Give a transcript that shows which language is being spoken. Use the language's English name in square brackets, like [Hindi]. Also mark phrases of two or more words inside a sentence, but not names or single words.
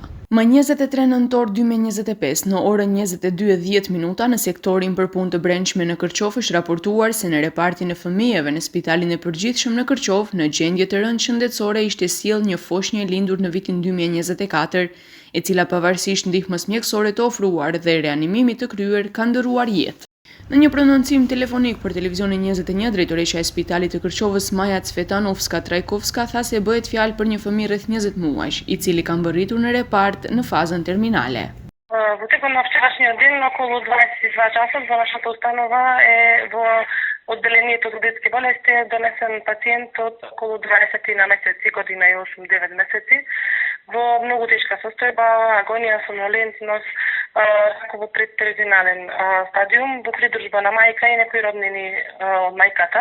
[Albanian] Më 23 nëntor 2025, në orën 22:10 minuta, në sektorin për punë të brendshme në Kërqovë është raportuar se në repartin e fëmijëve në Spitalin e Përgjithshëm në Kërqovë, në gjendje të rëndë shëndetësore ishte sjell një foshnjë e lindur në vitin 2024, e cila pavarësisht ndihmës mjekësore të ofruar dhe reanimimit të kryer, ka ndërruar jetë. Në një prononcim telefonik për televizionin 21, drejtoresha e Spitalit të Kërqovës Maja Cvetanovska Trajkovska tha se bëhet fjalë për një fëmijë rreth 20 muajsh, i cili ka mbërritur në repart në fazën terminale. [Macedonian] Во текот на вчерашниот ден, околу 22 часот, во нашата установа во одделението за детски болести е донесен пациент од околу 20 на месеци, година и 8-9 месеци, во многу тешка состојба, агонија, сомнолентност, во предтерминален стадиум, во придружба на мајка и некои роднини од мајката.